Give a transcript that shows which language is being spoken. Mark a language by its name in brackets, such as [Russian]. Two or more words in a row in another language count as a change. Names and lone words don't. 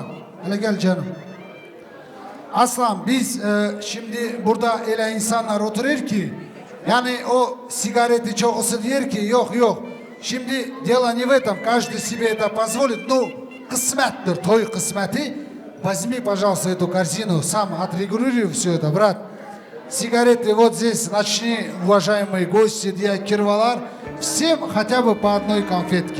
[Turkish] Hele gel canım. Aslan biz şimdi burada öyle insanlar oturur ki yani o sigareti çoğusu diyor ki yok. [Russian] Şimdi дело не в этом. Каждый себе это позволит. Ну, [Turkish] kısmetler, toy kısmeti. [Russian] Возьми, пожалуйста, эту корзину. Сам отрегулируй все это, брат. Сигареты вот здесь начни, уважаемые гости, кирвалар. Всем хотя бы по одной конфетке.